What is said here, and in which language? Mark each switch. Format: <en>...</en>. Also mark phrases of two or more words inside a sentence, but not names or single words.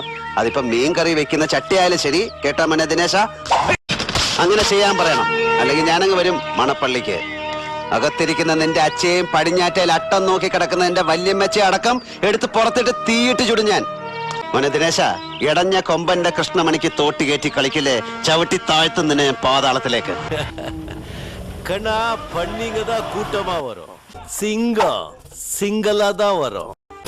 <ml>അതിപ്പം മീൻ കറി വെക്കുന്ന ചട്ടിയായാലും ശരി. കേട്ടാ മോനെ ദിനേശ, അങ്ങനെ ചെയ്യാൻ പറയണം, അല്ലെങ്കിൽ ഞാനങ്ങ് വരും മണപ്പള്ളിക്ക്. അകത്തിരിക്കുന്ന നിന്റെ അച്ഛയും പടിഞ്ഞാറ്റയിൽ അട്ടം നോക്കി കിടക്കുന്ന എന്റെ വല്യമ്മച്ചയെ അടക്കം എടുത്ത് പുറത്തിട്ട് തീയിട്ട് ചുടും ഞാൻ. മോനെ ദിനേശ, ഇടഞ്ഞ കൊമ്പന്റെ കൃഷ്ണമണിക്ക് തോട്ടി കയറ്റി കളിക്കില്ലേ, ചവിട്ടി താഴ്ത്തും നിന്നെ പാതാളത്തിലേക്ക്.</ml> <ta>கண்ணா பண்ணிங்க தான் கூட்டமா வரும், சிங்கம் சிங்கலா தான் வரும்.</ta>